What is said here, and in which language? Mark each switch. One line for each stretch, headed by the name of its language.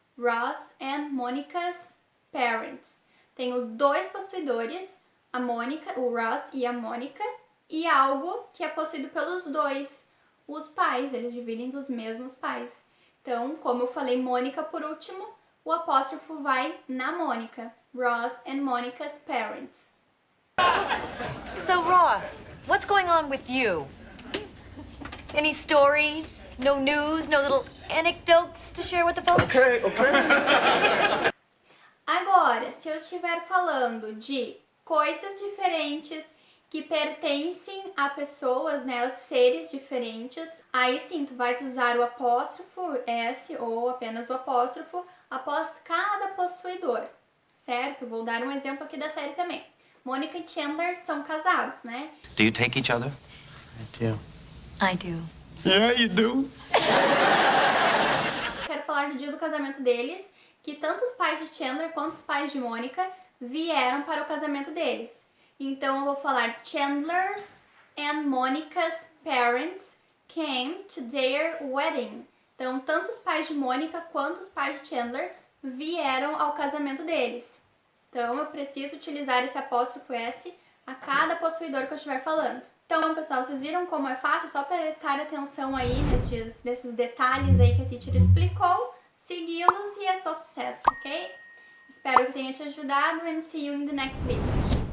English: Ross and Monica's parents.
Portuguese: Tenho dois possuidores, a Mônica, o Ross e a Mônica, e algo que é possuído pelos dois, os pais, eles dividem dos mesmos pais. Então, como eu falei Mônica por último, o apóstrofo vai na Mônica.
English: Ross and Monica's parents. So, Ross, what's going on with you? Any stories? No news? No little anecdotes to share with the folks? Okay.
Portuguese: Agora, se eu estiver falando de coisas diferentes que pertencem a pessoas, né, a seres diferentes, aí sim, tu vais usar o apóstrofo S ou apenas o apóstrofo após cada possuidor, certo? Vou dar um exemplo aqui da série também. Mônica e Chandler são casados, né?
English: Do you take each other? I do. Yeah, you do.
Portuguese: Quero falar do dia do casamento deles, que tanto os pais de Chandler quanto os pais de Mônica vieram para o casamento deles. Então eu vou falar
English: Chandler's and Monica's parents came to their wedding.
Portuguese: Então, tanto os pais de Mônica quanto os pais de Chandler vieram ao casamento deles. Então, eu preciso utilizar esse apóstrofo S a cada possuidor que eu estiver falando. Então, pessoal, vocês viram como é fácil? Só prestar atenção aí nesses detalhes aí que a teacher explicou, segui-los e é só sucesso, ok? Espero que tenha te ajudado
English: and see you in the next video.